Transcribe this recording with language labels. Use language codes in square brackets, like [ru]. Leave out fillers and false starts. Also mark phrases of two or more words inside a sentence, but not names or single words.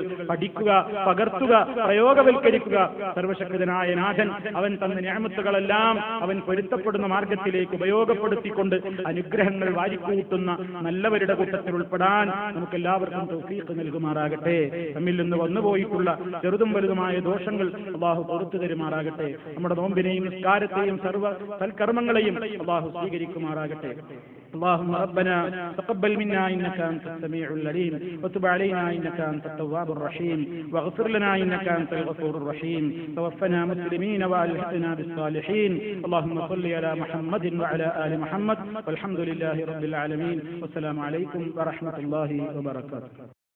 [ml] പഠിക്കുക, പകർത്തുക, പ്രയോഗവൽക്കരിക്കുക. സർവശക്തനായ നാഥൻ അവൻ തന്ന നിഅമത്തുകളെല്ലാം അവൻ പൊരുത്തപ്പെടുന്ന മാർഗത്തിലേക്ക് ഉപയോഗപ്പെടുത്തിക്കൊണ്ട് അനുഗ്രഹങ്ങൾ വാരിക്കൂട്ടുന്ന നല്ലവരുടെ കൂട്ടത്തിൽ ഉൾപ്പെടാൻ നമുക്ക് എല്ലാവർക്കും തൗഫീഖ് നൽകുമാറാകട്ടെ. നമ്മിൽ നിന്ന് വന്നുപോയിട്ടുള്ള ചെറുതും വലുതുമായ ദോഷങ്ങൾ അല്ലാഹു പുറത്തു തരുമാറാകട്ടെ. നമ്മുടെ നോമ്പിനെയും നിസ്കാരത്തെയും സർവ്വ സൽക്കർമ്മങ്ങളെയും അല്ലാഹു സ്വീകരിക്കുമാറാകട്ടെ. [ar] اللهم ربنا تقبل منا إنك أنت السميع العليم وتب علينا إنك أنت التواب الرحيم واغفر لنا إنك أنت الغفور الرحيم توفنا مسلمين وألحقنا بالصالحين. اللهم صل على محمد وعلى آل محمد والحمد لله رب العالمين والسلام عليكم ورحمة الله وبركاته.